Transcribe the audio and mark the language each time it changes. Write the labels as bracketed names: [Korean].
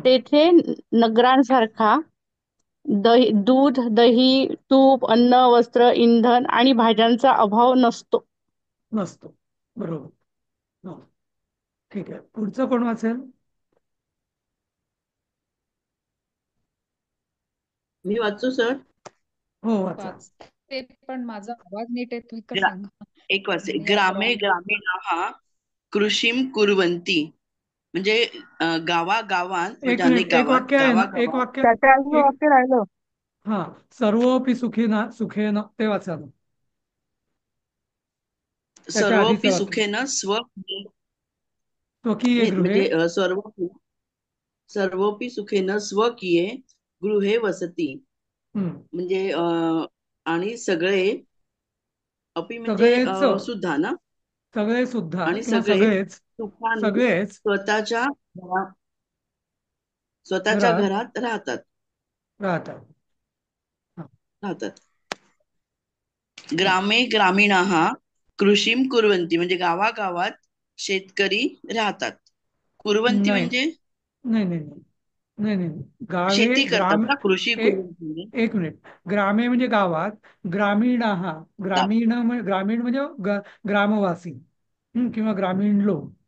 [Marathi] तेथे नगरांसारखा दूध, दही, तूप, अन्न, वस्त्र, इंधन आणि भाज्यांचा अभाव नसतो. नसतो. बरोबर. हो. ठीक आहे. पुढचं कोण वाचेल? मी वाचू सर? हो, वाचा. वाचते, पण माझा आवाज नीट येतोय का ग्रा- सांगा. एक वाचते. मी आज [Sanskrit] ग्रामे [English] wrong. [Sanskrit] ग्रामीणाः कृषीम कुर्वन्ति. [Marathi] म्हणजे गावागावात, म्हणजे एक मिनिट, अनेक एक गावात, वाक्य आहे ना, एक गावागावात वाक्य. त्याच्या आधी एक, वाक्य राहिलं. हा, [Sanskrit] सर्वोपि सुखेन, [Marathi] ते वाचा ना. त्याच्या आधीचं [Sanskrit] सर्वोपि [Marathi] वाक्य. [Sanskrit] सुखेन स्वकीय गृहे. [Marathi] म्हणजे [Sanskrit] सर्वोपि सुखेन स्वकीये गृहे वसती. हम्म. [Marathi] म्हणजे आणि सगळे अपि म्हणजे सगळेच, सुद्धा ना, सगळे सुद्धा आणि किंवा सगळे सगळेच, सुखाने सगळेच स्वतःच्या घरात घरात राहतात. राहतात. हा. राहतात. [Sanskrit] ग्रामे ग्रामीणाः कृषीम कुर्वन्ति. [Marathi] म्हणजे गावागावात शेतकरी राहतात. [Sanskrit] कुर्वन्ति [Marathi] म्हणजे नाही नाही नाही नाही नाही नाही. गावे शेती करतात [Sanskrit] ग्राम [Marathi] ना, कृषी एक कुर्वन्ति म्हणजे. एक मिनिट. ग्रामे म्हणजे गावात, ग्रामीण हा, ग्रामीण म्हणजे ग्रामवासी, किंवा ग्रामीण लोक.